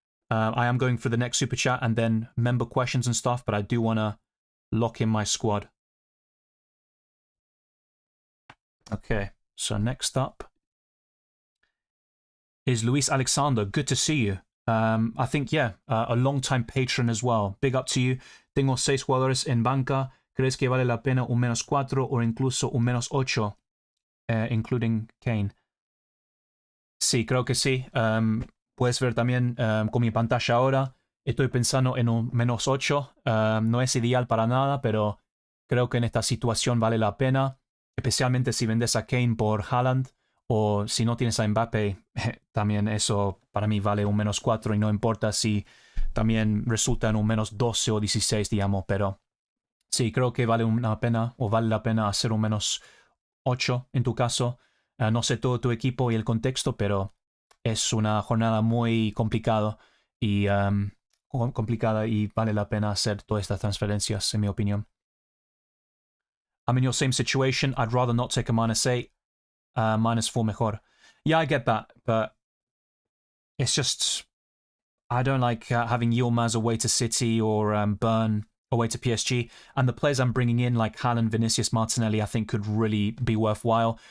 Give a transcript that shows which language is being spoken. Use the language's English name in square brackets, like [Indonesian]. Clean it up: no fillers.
[English] I am going for the next super chat and then member questions and stuff, but I do want to lock in my squad. Okay, so next up is Luis Alexander. Good to see you. I think, yeah, a long-time patron as well. Big up to you. [Spanish] Tengo 6 jugadores en banca. ¿Crees que vale la pena un -4 o incluso un -8, [English] including Kane? [Spanish] Sí, creo que sí. Puedes ver también con mi pantalla ahora. Estoy pensando en un -8. No es ideal para nada, pero creo que en esta situación vale la pena. Especialmente si vendes a Kane por Haaland. O si no tienes a Mbappé, también eso para mí vale un -4 y no importa si también resulta en un -12 o 16, digamos. Pero sí, creo que vale una pena o vale la pena hacer un -8 en tu caso. No sé todo tu equipo y el contexto, pero es una jornada muy complicada y vale la pena hacer todas estas transferencias, en mi opinión. [English] I'm in your same situation. I'd rather not take a -8. [Spanish] -4 mejor. [English] Yeah, I get that, but it's just I don't like having Yilmaz away to City or Burn away to PSG. And the players I'm bringing in, like Haaland, Vinicius, Martinelli, I think could really be worthwhile.